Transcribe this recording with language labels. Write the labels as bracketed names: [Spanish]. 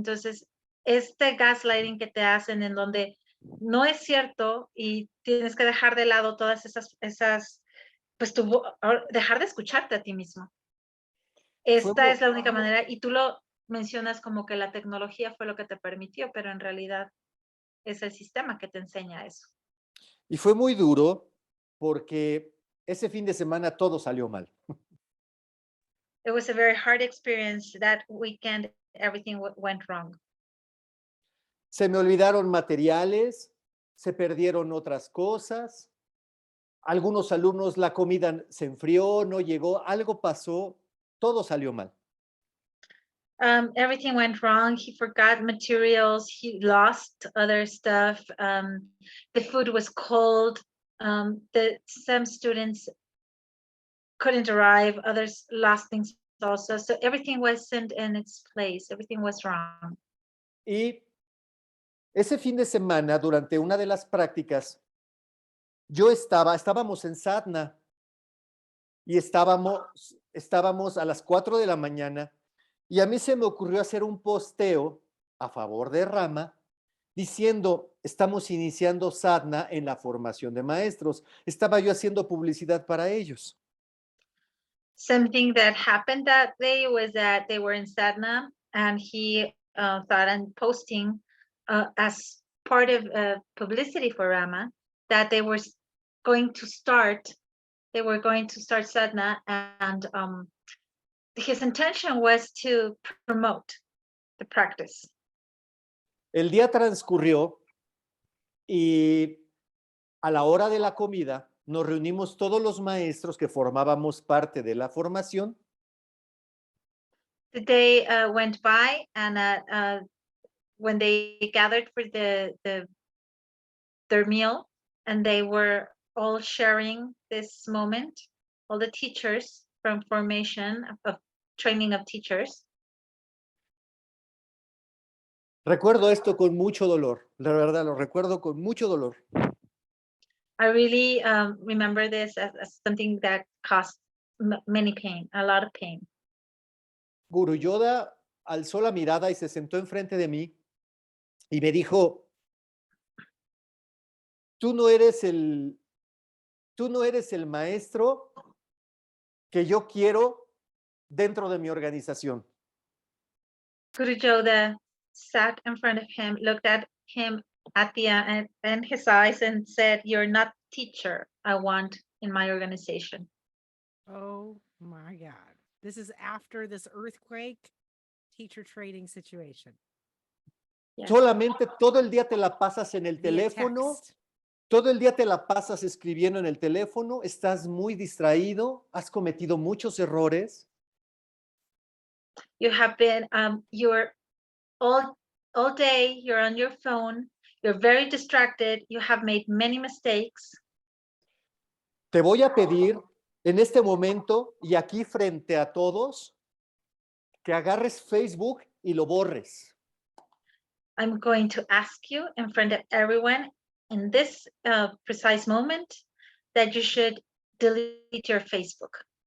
[Spanish] Entonces, este gaslighting que te hacen en donde no es cierto y tienes que dejar de lado todas esas pues dejar de escucharte a ti mismo. Fue, Esta es la única manera, y tú lo mencionas como que la tecnología fue lo que te permitió, pero en realidad es el sistema que te enseña eso. y fue muy duro porque ese fin de semana todo salió mal. [English] It was a very hard experience. That weekend, everything went wrong. [Spanish] Se me olvidaron materiales, se perdieron otras cosas. Algunos alumnos, la comida se enfrió, no llegó, algo pasó, todo salió mal. [English] Everything went wrong. He forgot materials. He lost other stuff. The food was cold. Some students couldn't arrive. Others lost things also. So everything wasn't in its place. Everything was wrong. [Spanish] Y ese fin de semana, durante una de las prácticas, estábamos en sadhana y estábamos a las 4 de la mañana y a mí se me ocurrió hacer un posteo a favor de RaMa diciendo, estamos iniciando sadhana en la formación de maestros. Estaba yo haciendo publicidad para ellos. [English] Something that happened that day was that they were in sadhana, and he thought on posting as part of publicity for RaMa that they were going to start sadhana, and his intention was to promote the practice. [Spanish] El día transcurrió y a la hora de la comida nos reunimos todos los maestros que formábamos parte de la formación. [English] The day went by, and when they gathered for their meal, and they were all sharing this moment, all the teachers from formation of training of teachers. [Spanish] Recuerdo esto con mucho dolor, la verdad, lo recuerdo con mucho dolor. [English] I really remember this as something that caused many pain, a lot of pain. [Spanish] Guru Yoda alzó la mirada y se sentó enfrente de mí y me dijo, tú no eres el maestro que yo quiero dentro de mi organización. [English] Guru Joda sat in front of him, looked at him in his eyes, and said, "You're not teacher I want in my organization." Oh my God. This is after this earthquake teacher training situation. Yes. [Spanish] Solamente todo el día te la pasas en el [English] Via [Spanish] teléfono, [English] text. [Spanish] todo el día te la pasas escribiendo en el teléfono, estás muy distraído, has cometido muchos errores. [English] You have been you're all day, you're on your phone, you're very distracted, you have made many mistakes. [Spanish] Te voy a pedir en este momento y aquí frente a todos que agarres Facebook y lo borres. [English] I'm going to ask you in front of everyone in this precise moment that you should delete your Facebook.